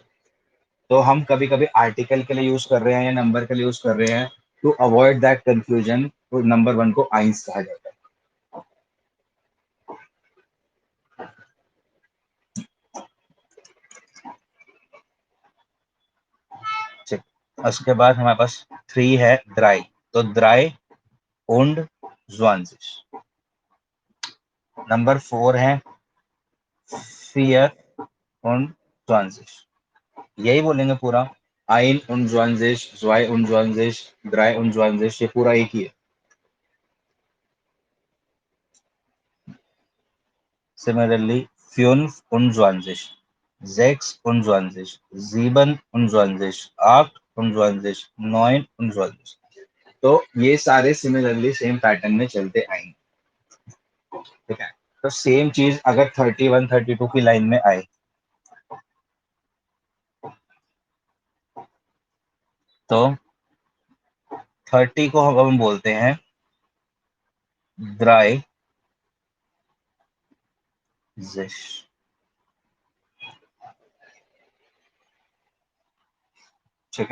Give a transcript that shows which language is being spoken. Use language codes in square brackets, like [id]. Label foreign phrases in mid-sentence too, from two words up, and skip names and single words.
[hi] तो हम कभी कभी आर्टिकल के लिए यूज कर रहे हैं या नंबर के लिए यूज कर रहे हैं, [en] to avoid that confusion, [hi] तो [en] number one [hi] को आइंस कहा जाता है। ठीक, उसके बाद हमारे पास थ्री है, द्राई, तो [de] drei und zwanzig. [en] number four [de] है vier und zwanzig। [hi] यही बोलेंगे पूरा, [de] ein und zwanzig, zwei und zwanzig, drei und zwanzig, [hi] ये पूरा एक ही है। Similarly, [de] fünfundzwanzig, sechsundzwanzig, siebenundzwanzig, achtundzwanzig, neunundzwanzig। [hi] तो ये सारे सिमिलरली [en] same pattern [hi] में चलते आएंगे, ठीक है। तो सेम चीज अगर 31 32 की लाइन में आए, तो 30 को हम बोलते हैं [de] dreißig, [hi] ठीक है।